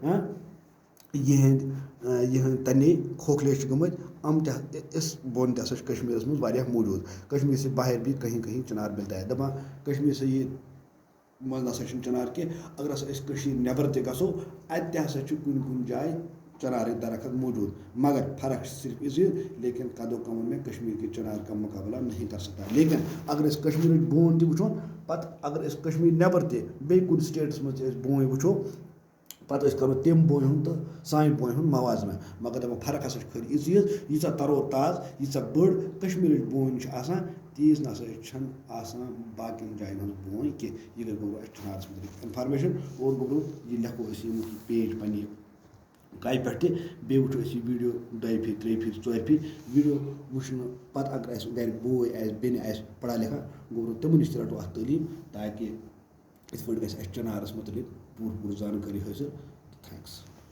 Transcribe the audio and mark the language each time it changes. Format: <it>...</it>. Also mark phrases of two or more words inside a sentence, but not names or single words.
<ks>یِہٕنٛدۍ تَنے کھوکھلے چھِ گٔمٕتۍ یِم تہِ أسۍ بۄن تہِ ہسا چھِ کشمیٖرَس منٛز واریاہ موٗجوٗد</ks> <ur>کشمیٖر سے باہر بھی کہیں کہیں چنار ملتا ہے</ur> <ks>دَپان</ks> <ur>کشمیٖر سے</ur> <ks>یہِ منٛز نسا چھُنہٕ چنار کینٛہہ اگر ہسا أسۍ کٔشیٖرِ نٮ۪بر تہِ گژھو اَتہِ تہِ ہسا چھُ کُنہِ کُنہِ جایہِ چنارٕکۍ درخت موٗجوٗد مگر فرق چھِ صرف اِس</ks> <ur>لیکن قدو کمو میں کشمیٖر کے چنار کا مقابلہ نہیں کر سکتا</ur> <ks>لیکن اگر أسۍ کشمیٖرٕچ بوٗنۍ تہِ وٕچھون پتہٕ اگر أسۍ کشمیٖر نٮ۪بر تہِ بیٚیہِ کُنہِ سٹیٹس منٛز تہِ أسۍ بوٗنۍ وٕچھو پتہٕ أسۍ کرو تَمہِ بوٗنۍ ہُنٛد تہٕ سانہِ بوٗنۍ ہُنٛد موازنہٕ مگر دَپان فرق ہسا چھِ خٲلی یِژٕے یٲژ ییٖژاہ تَرو تازٕ ییٖژاہ بٔڑ کشمیٖرٕچ بوٗنۍ چھِ آسان تیٖژ نسا چھَنہٕ آسان باقین جاین ہٕنٛز بوٗنۍ کینٛہہ یہِ گٔے گوٚبرو اَسہِ چنارَس مُتعلِق اِنفارمیشن اور گوٚبرو یہِ لیکھو أسۍ ییٚمیُک پیج پننہِ کاپہِ پٮ۪ٹھ تہِ بیٚیہِ وٕچھو أسۍ یہِ ویٖڈیو 2 پھِرِ 3 پھِرِ 4 پھِرِ ویٖڈیو وٕچھنہٕ پتہٕ اگر اَسہِ گرِ بوے آسہِ بیٚنہِ آسہِ</ks> <ur>پڑھا لکھا</ur> <ks>گوٚبرو تِمن نِش تہِ رَٹو اَتھ تعلیٖم تاکہِ یِتھ پٲٹھۍ گژھِ اَسہِ چنارَس مُتعلِق پوٗرٕ زانکٲری حٲصِل تھینکٕس</ks>